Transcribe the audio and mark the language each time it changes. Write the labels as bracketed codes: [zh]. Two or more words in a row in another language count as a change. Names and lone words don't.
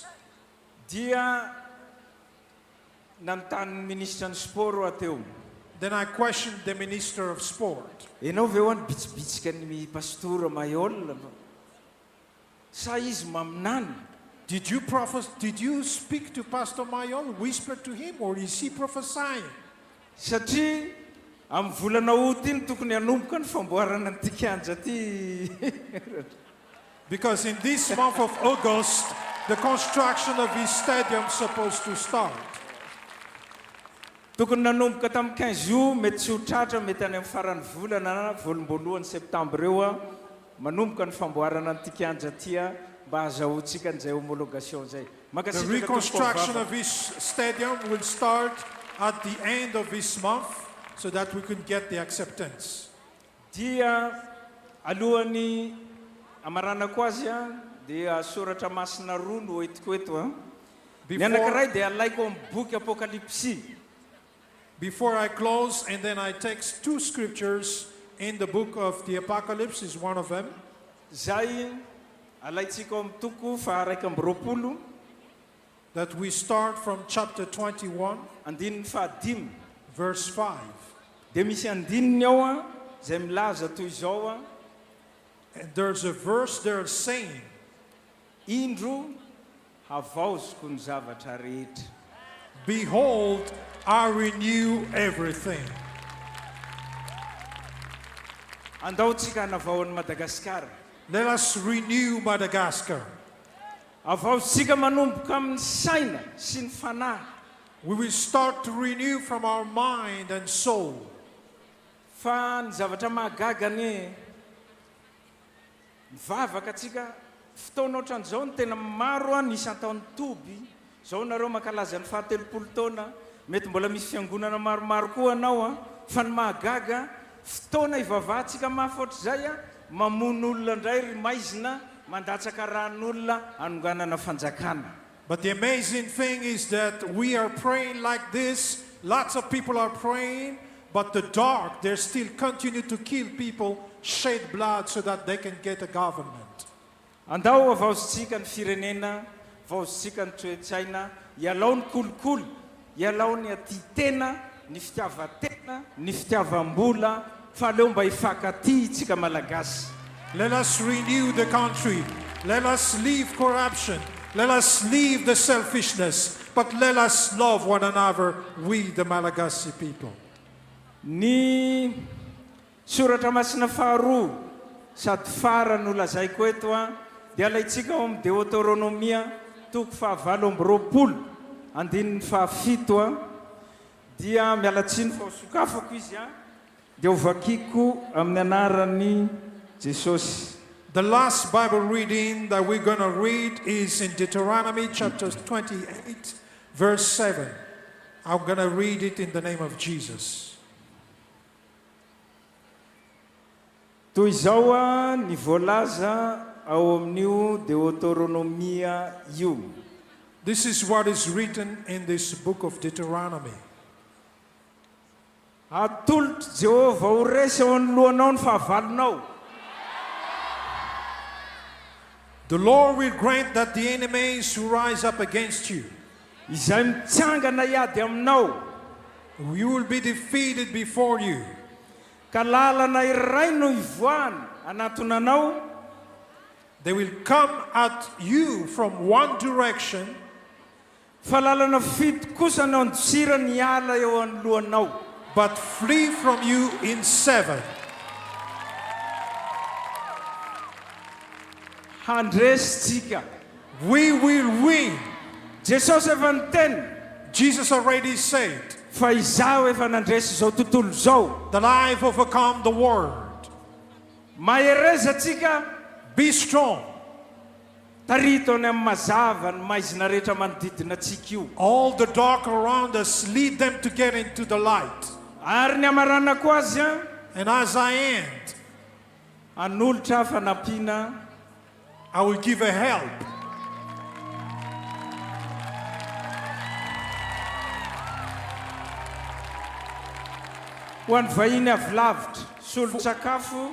[mg] Dia nanontany ministra ny sport ateo. [en] Then I questioned the minister of sport. [mg] Enao ve hoany bitsibitsika ny pastora Mayol sa izy maminany? [en] Did you speak to Pastor Mayol, whisper to him, or is he prophesying? [mg] Satria amin'ny volana Août iny tokony hanomboka ny famboarana ny Kianja ty. [en] Because in this month of August, the construction of his stadium is supposed to start. [mg] Tokony nanomboka tamin'ny 15 io mety tsy ho tratra mety any amin'ny faran'ny volana na volom-boalohany septambra eo manomboka ny famboarana ny Kianja ty mba hazahoantsika an'izay homologation zay. [en] The reconstruction of his stadium will start at the end of this month so that we could get the acceptance. [mg] Dia alohan'ny amaranako azy dia soratra masina roa no hoentiko eto. Ny anankiray dia alaiko amin'ny boky Apokalypsy. [en] Before I close, and then I text two scriptures in the book of the Apocalypse, is one of them. [mg] Zay alaitsika amin'ny toko faha 2 [en] that we start from chapter 21, [mg] andininy faha 5, [en] verse 5. [mg] Dia misy andininy ao zay milaza toy izao. [en] And there's a verse there saying, [mg] Indro havaoziko ny zavatra rehetra. [en] Behold, I renew everything. [mg] Andaotsika hanavaon'ny Madagasikara. [en] Let us renew Madagascar. [mg] Avaotsika manomboka amin'ny saina sy ny fanahy. [en] We will start to renew from our mind and soul. [mg] Fa ny zavatra mahagaga ny mivavaka atsika fotoana ohatran'izao ny tena maro ny isan-taon'ny toby. Zao nareo mankalaza ny 70 taona mety mbola misy fiangonana maromaro koa anao fa ny mahagaga fotoana ivavahantsika mahafoatra zay mamono olona ndray ry maizina mandatsaka ran'olona anonganana fanjakana. [en] But the amazing thing is that we are praying like this, lots of people are praying, but the dark, they still continue to kill people, shed blood so that they can get a government. [mg] Andao avaotsika ny firenena, avaotsika ny toe-tsaina, ialao ny kolokolo, ialao ny atitena, ny fitiavatena, ny fitiavam-bola, fa leo mba hifankaty tsika malagasy. [en] Let us renew the country. Let us leave corruption. Let us leave the selfishness. But let us love one another, we the Malagasy people. [mg] Ny soratra masina faharoa sady farany nolazaiko eto dia alaitsika ao amin'ny Deutéronomia toko faha 20 andininy faha 7 dia mialatsiny fa sokafako izy dia hovakiko amin'ny anaran'ny Jesosy. [en] The last Bible reading that we're going to read is in Deuteronomy chapter 28, verse 7. I'm going to read it in the name of Jesus. [mg] Toy izao ny voalaza ao amin'io Deuteronomia io. [en] This is what is written in this book of Deuteronomy. [mg] Atolotro Jehova ho resy ao anoloanao ny fahavalonao. [en] The Lord will grant that the enemies who rise up against you, [mg] izay mitsangana iady aminao, [en] you will be defeated before you. [mg] Ka lalana iray no ivoany anatonanao, [en] they will come at you from one direction, [mg] fa lalana fito kosa no andosirany ala eo anoloanao, [en] but flee from you in 7. We will win. Jesus already said that I've overcome the world. Be strong. [mg] tarito ny amin'ny mazava ny maizina rehetra manodidina atsika io. [en] All the dark around us, lead them to get into the light. [mg] Ary ny amarana koa azy a, [en] And as I end, [mg] anolotra fanampiana, [en] I will give a help. [mg] ho an'ny vahiny avy lavitra, solon-tsakafo,